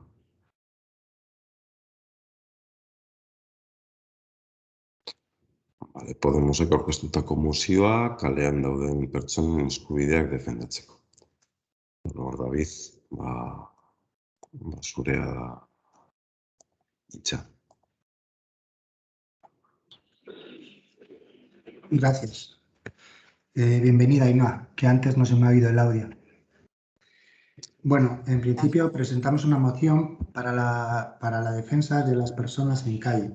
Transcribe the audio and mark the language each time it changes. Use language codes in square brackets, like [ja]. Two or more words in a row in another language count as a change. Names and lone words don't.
[eu] Podemosek aurkeztutako mozioa kalean dauden pertsonen eskubideak defendatzeko. Hor David, zurea da hitza. [es] Gracias. Bienvenida, Ainhoa, que antes no se me ha oído el audio. Bueno, en principio presentamos una moción para la defensa de las personas en calle.